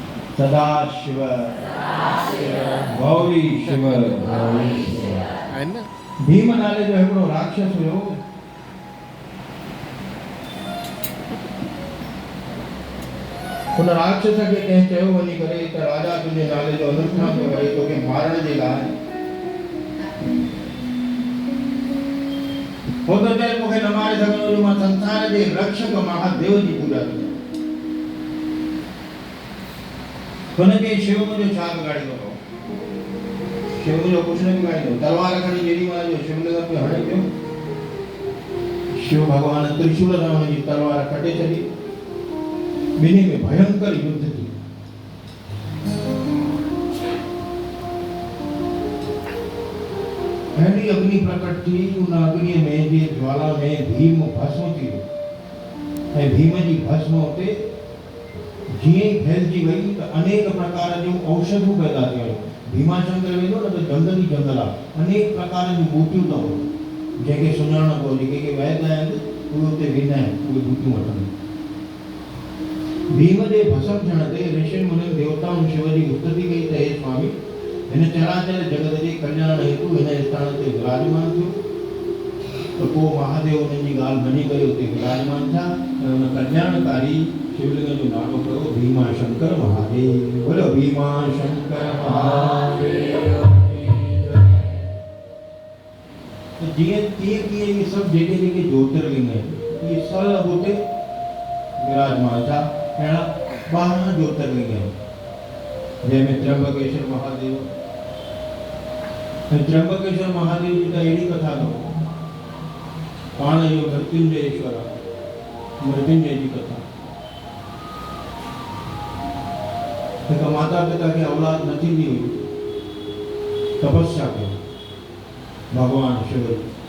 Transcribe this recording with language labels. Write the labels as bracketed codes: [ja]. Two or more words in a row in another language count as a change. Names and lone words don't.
[sd] सदाशिव गौरी शिव। भीम नाले जो हिकिड़ो राक्षस हुयो, उन राक्षस खे कंहिं चयो वञी करे त राजा तुंहिंजे नाले जो अनुष्ठान थो करे तोखे मारण जे लाइ। हो त चए मूंखे न मारे सघंदो जो मां संसार जे रक्षक महादेव जी पूॼा थो कयां। हुनखे शिव मुंहिंजो छा बिगाड़ींदो हो? शिव मुंहिंजो कुझु न बिगाड़ींदो। तलवार खणी जेॾी महिल जो शिवलिंग ते हणी पियो, शिव भॻवान त्रिशूल सां हुनजी तलवार कटे छॾी। ॿिन्ही में भयंकर युद्ध थी। अहिड़ी अग्नि प्रकट थी, उन अग्नि में जे ज्वाला में भीम भस्म थी वियो ऐं भीम जी भस्म उते जीअं ई फैलिजी वई त अनेक प्रकार जूं औषधियूं पैदा थियूं। भीमाशंकर वेंदो न त जंगल ई जंगल आहे, अनेक प्रकार जूं बूटियूं अथव जंहिंखे सुञाणप हो, जेके वैद्य आहिनि उहे उते वेंदा आहिनि, उहे बूटियूं वठनि। भीम जे भस्म थियण ते ऋषियुनि मुनियुनि देवताउनि शिव जी स्तुति कई त हे स्वामी, हिन चराचर जगत जे कल्याण हेतु हिन स्थान ते विराजमान थियो। त पोइ महादेव उन्हनि जी ॻाल्हि मञी करे उते विराजमान थिया ऐं उन कल्याणकारी शिवलिंग जो नालो कयो भीमाशंकर महादेव। बोलो भीमाशंकर महादेव। तो जीअं तीअं इहे सभु जेके ज्योतिर्लिंग आहिनि, इहे सभु उते विराजमान था। अहिड़ा 12 ज्योतिर्लिंग आहिनि, जंहिंमें त्र्यंबकेश्वर महादेव। त्र्यंबकेश्वर महादेव जी त अहिड़ी कथा अथव, पाण इहो मृत्युंजयेश्वर आहे, मृत्युंजय जी कथा। हिकु माता पिता खे औलाद न थींदी हुई, तपस्या कयो भगवान शिव जी।